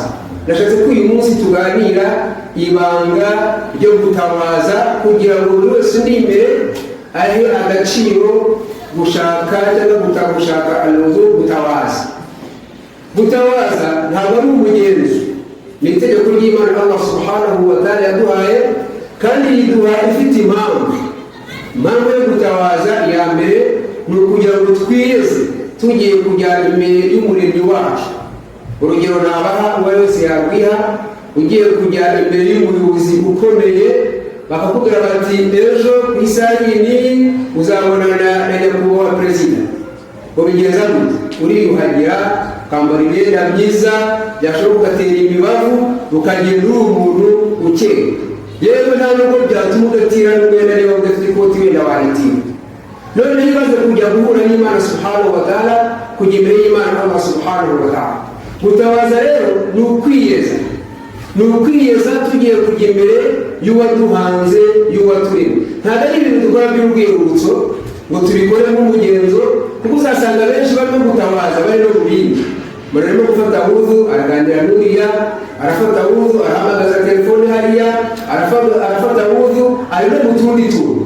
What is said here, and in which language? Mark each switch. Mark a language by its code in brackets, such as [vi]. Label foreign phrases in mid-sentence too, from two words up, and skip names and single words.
[rw] Ndashatse ko uyu munsi tuganira ibanga ryo gutabaza kugira ngo buri wese uri imbere ahe agaciro gushaka cyangwa gushaka anubu gutabaza. Gutabaza ntabwo ari umugenzi, ni itegeko ry'Imana Allah [ar] subhanahu wa ta'ala [rw] yaduhaye kandi yiduha ifite impamvu. Impamvu yo gutabaza ya mbere ni ukugira ngo twiyeze tugiye kujyana imbere y'umuremyi wacu. Urugero nabaha uwo wese yabwiha ugiye kujyana imbere y'umuyobozi ukomeye bakakubwira bati ejo ku isaha iyi uzabonana na nyakubahwa perezida. Ubigenza gute? Uriyuhagira, ukambara imyenda myiza, byashoboka ugatera imibavu ukagenda uri umuntu ukeye. Yewe nta nubwo byatuma ugatira n'umwenda niba udafite ikoti wenda waritira. None nibaze kujya guhura n'Imana [ar] subhanahu wa ta'ala, [rw] kujya imbere y'Imana Allah [ar] subhanahu wa ta'ala. [rw] Gutabaza rero ni ukwiyeza, ni ukwiyeza tugiye kujya imbere y'uwaduhanze y'uwaturemye. Ntabwo ari ibintu dukora by'urwibutso ngo tubikore nk'umugenzo, kuko uzasanga benshi barimo gutabaza bari no kubindi. Barimo gufata wudu araganira n'uriya, arafata wudu arahamagaza telefone hariya, arafata wudu ari no mu tundi tuntu.